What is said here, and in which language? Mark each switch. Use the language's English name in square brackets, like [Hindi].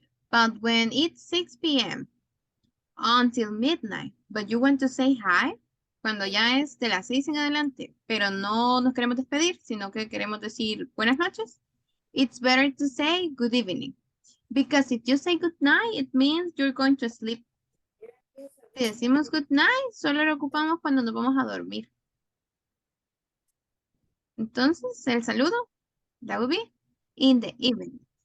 [English] But when it's 6 p.m. until midnight, but you want to say hi, [Spanish] cuando ya es de las 6 en adelante, pero no nos queremos despedir, sino que queremos decir buenas noches, [English] it's better to say good evening. Because if you say good night, it means you're going to sleep. [Spanish] Si decimos [English] good night, [Spanish] solo lo ocupamos cuando nos vamos a dormir. Entonces, el saludo, [English] that would be in the evening.